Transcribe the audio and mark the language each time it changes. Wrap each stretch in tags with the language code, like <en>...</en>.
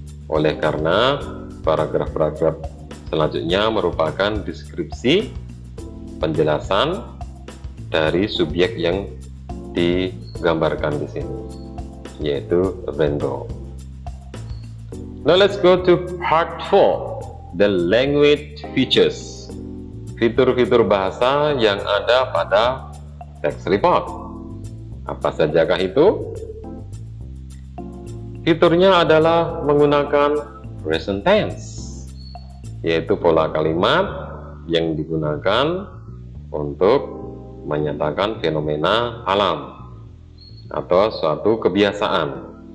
<id>Oleh karena paragraf-paragraf selanjutnya merupakan deskripsi penjelasan dari subjek yang digambarkan di sini, yaitu rainbow.</id> <en>Now let's go to part 4, the language features.</en> <id>Fitur-fitur bahasa yang ada pada text report. Apa sajakah itu? Fiturnya adalah menggunakan present tense, yaitu pola kalimat yang digunakan untuk menyatakan fenomena alam atau suatu kebiasaan.</id>